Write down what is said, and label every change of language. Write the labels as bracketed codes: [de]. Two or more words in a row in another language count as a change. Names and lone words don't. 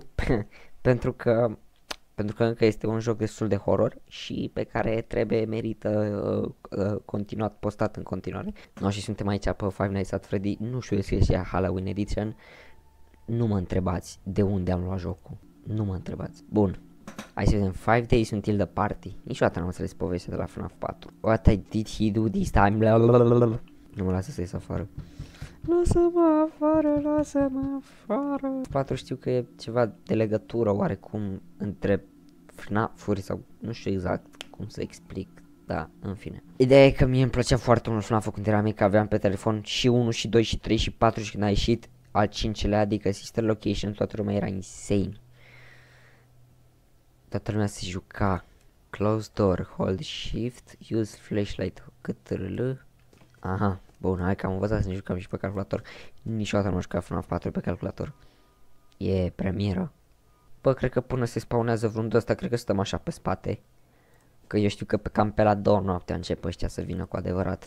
[ro] pentru că încă este un joc destul de horror și pe care merită continuat, postat în continuare. Noi și suntem aici pe Five Nights at Freddy, nu știu dacă este Halloween Edition. Nu mă întrebați de unde am luat jocul. Nu mă întrebați. Bun. Hai să vedem. [en] 5 days until the party. [ro] Niciodată n-am înțeles povestea de la FNAF 4. [en] What did he do this time? [ro] Nu mă lasă să ies afară. Lasă-mă afară, lasă-mă afară. 4 știu că e ceva de legătură oarecum între FNAF-uri sau nu știu exact cum să explic. Da, în fine. Ideea e că mie îmi plăcea foarte mult FNAF-ul când eram mic, aveam pe telefon și 1, și 2, și 3, și 4 și când a ieșit al 5-lea, adică Sister Location, toată lumea era insane. Toată lumea se juca. [en] Close door, hold shift, use flashlight, CTRL. [ro] Aha, bun, hai că am învățat să ne jucăm și pe calculator. Niciodată nu am jucat FNAF 4 pe calculator. E premieră. Bă, cred că până se spawnează vreun ăsta, cred că stăm așa pe spate. Că eu știu că cam pe la 2 noaptea încep ăștia să vină cu adevărat.